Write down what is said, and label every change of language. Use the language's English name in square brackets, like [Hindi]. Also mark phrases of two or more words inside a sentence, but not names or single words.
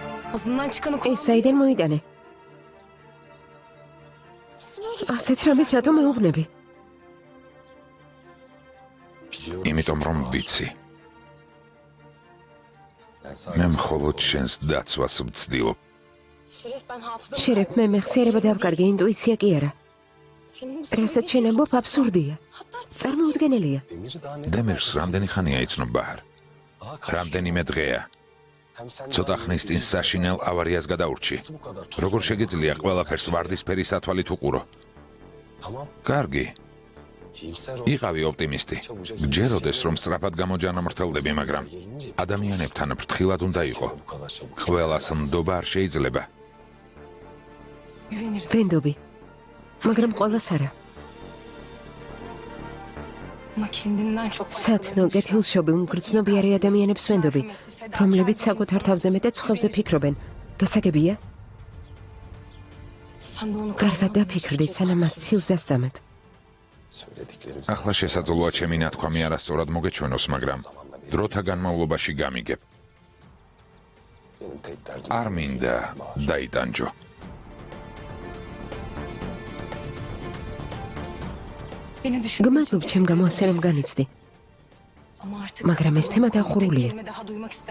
[Turkish] Ağzından çıkanı [Georgian] ეს საიდან მოიტანე? ასეთ რამეს რატომ მეუბნები? იმიტომ რომ ვიცი. მე მხოლოდ შენს დაცვას ვცდილობ. [Turkish] Şeref ben hafızamı [Georgian] შერეფ მე მეხსიერება დავკარგე, ინტუიცია კი არა. რასაც შენ ამბობ აბსურდია. წარმოუდგენელია. დემირს რამდენი ხანია იცნობ ბაჰარ? რამდენიმე დღეა. ცოტა ხნის წინ საშინელ ავარიას გადაურჩი. როგორ შეგიძლია ყველაფერს ვარდისფერი სათვალით უყურო? კარგი. იყავი ოპტიმისტი. გჯეროდეს რომ სწრაფად გამოჯანმრთელდები, მაგრამ ადამიანებთან ფრთხილად უნდა იყო. ყველას ნდობა არ შეიძლება. ვენდობი. მაგრამ ყოველს არა. [Turkish] ama kendinden çok [Georgian] სათნო კეთილშობილ მგრძნობიარე ადამიანებს ვენდობი, რომლებიც საკუთარ თავზე მეტად სხვებზე ფიქრობენ. გასაგებია? [Turkish] sen de onu [Georgian] კარგად დაფიქრდი, სანამ მას ცილს დასწამებ. ახლა შესაძლოა ჩემი ნათქვამი არასწორად მოგეჩვენოს, მაგრამ დროთა განმავლობაში გამიგებ. არ მინდა დაიტანჯო. [Turkish] beni düşün. [Georgian] გმადლობ ჩემ გამოსე რომ განიცდი, [Turkish] Ama artık [Georgian] მაგრამ ეს თემა დახურულია. [Turkish] kelime daha duymak istemiyorum.